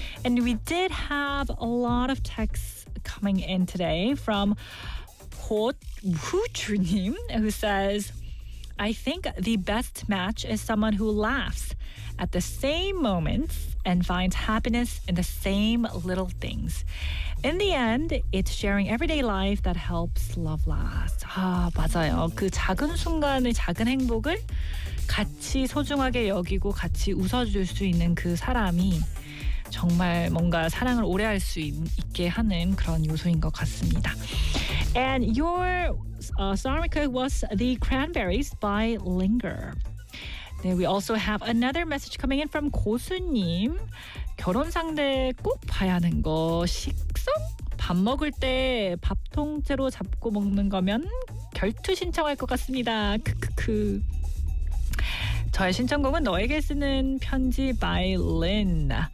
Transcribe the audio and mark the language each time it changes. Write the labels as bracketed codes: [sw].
[en] And we did have a lot of texts coming in today from Ho-Hu-Chu-Nim, who says, I think the best match is someone who laughs at the same moments and finds happiness in the same little things. In the end, it's sharing everyday life that helps love last. [ko] 아, 맞아요. 그 작은 순간의 작은 행복을 같이 소중하게 여기고 같이 웃어줄 수 있는 그 사람이 정말 뭔가 사랑을 오래 할 수 있게 하는 그런 요소인 것 같습니다. [en] And your song request was The Cranberries by Linger. Then we also have another message coming in from 고수님. [ko] 결혼 상대 꼭 봐야 하는 거 식성? 밥 먹을 때 밥 통째로 잡고 먹는 거면 결투 신청할 것 같습니다. 크크크. 저의 신청곡은 너에게 쓰는 편지 [en] by [ko] Lynn.